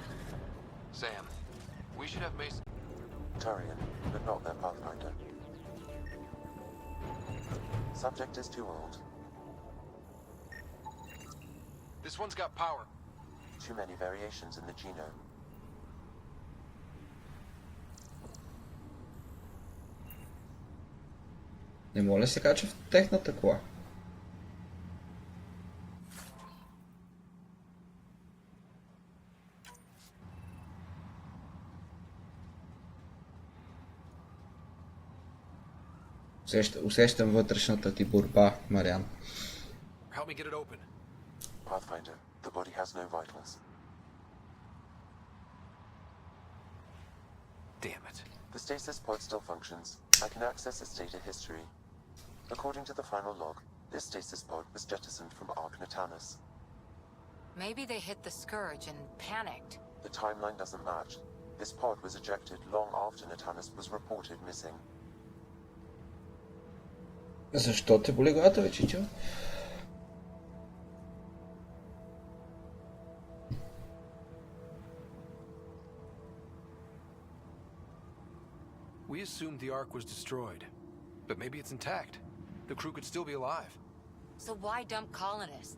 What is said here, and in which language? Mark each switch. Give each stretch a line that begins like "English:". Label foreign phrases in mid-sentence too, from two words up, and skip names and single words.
English: Sam, we should have Mason. Turian, but not their Pathfinder. Subject is too old. This one's got power. Too many variations in the genome.
Bulgarian: Не мога ли се кача в техната кола? Усещам вътрешната ти борба, Мариан.
English: Help me get it open. Pathfinder, the body has no vitals. Damn it. The stasis pod still functions. I can access its data history. According to the final log, this stasis pod was jettisoned from Ark-Natanus. Maybe they hit the Scourge and panicked. The timeline doesn't match. This pod was ejected long after Natanus was reported missing.
Bulgarian: Защо те боли главата, бе, чичо?
English: We assumed the Ark was destroyed, but maybe it's intact. The crew could still be alive. So why dump colonists?